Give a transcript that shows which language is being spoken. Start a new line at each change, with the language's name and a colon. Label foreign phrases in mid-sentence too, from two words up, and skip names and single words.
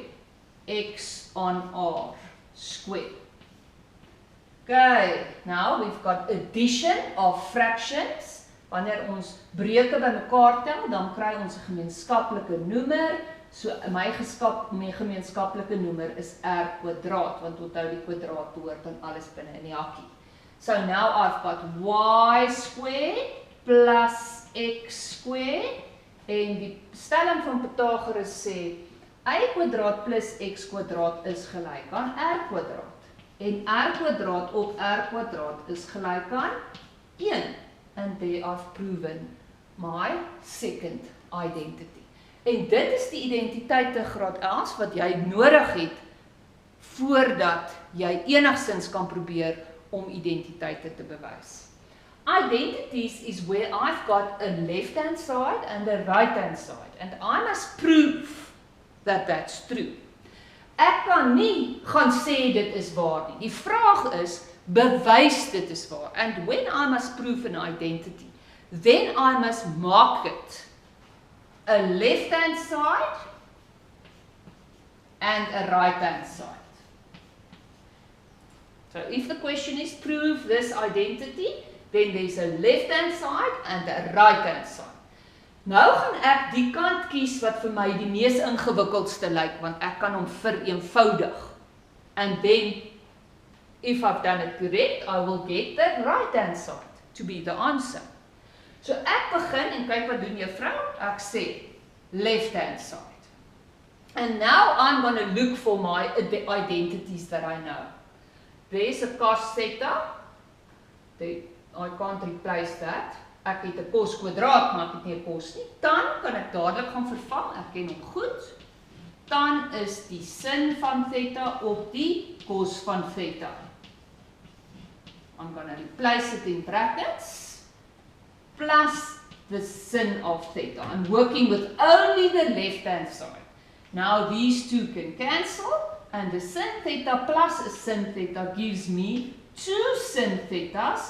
English: X on r square. Okay, now we've got addition of fractions.
Afrikaans: Wanneer ons breuke bymekaar tel, dan kry ons 'n gemeenskaplike noemer. So my gemeenskaplike noemer is r kwadraat, want onthou die kwadraat behoort aan alles binne in die hakkie.
English: So now I've got y square plus x square,
Afrikaans: en die stelling van Pythagoras sê y kwadraat plus x kwadraat is gelyk aan r kwadraat. En r kwadraat op r kwadraat is gelyk aan 1.
English: And there I've proven my second identity.
Afrikaans: En dit is die identiteite graad 11 wat jy nodig het voordat jy enigsins kan probeer om identiteite te bewys.
English: Identities is where I've got a left-hand side and a right-hand side. And I must prove that that's true.
Afrikaans: Ek kan nie gaan sê dit is waar nie. Die vraag is, bewys dit is waar.
English: And when I must prove an identity, then I must mark it a left-hand side and a right-hand side. So if the question is prove this identity, then there's a left-hand side and a right-hand side.
Afrikaans: Nou gaan ek die kant kies wat vir my die mees ingewikkeldste lyk, want ek kan hom vereenvoudig.
English: And then, if I've done it correct, I will get the right-hand side to be the answer.
Afrikaans: So ek begin en kyk wat doen juffrou? Ek sê
English: left-hand side. And now I'm going to look for my identities that I know. There's a cos theta. I can't replace that.
Afrikaans: Ek het 'n cos kwadraat, maar ek het nie 'n cos nie. Tan kan ek dadelik gaan vervang. Ek ken hom goed. Tan is die sin van theta op die cos van theta.
English: I'm going to replace it in brackets. Plus the sin of theta. I'm working with only the left-hand side. Now these two can cancel, and the sin theta plus a sin theta gives me two sin thetas.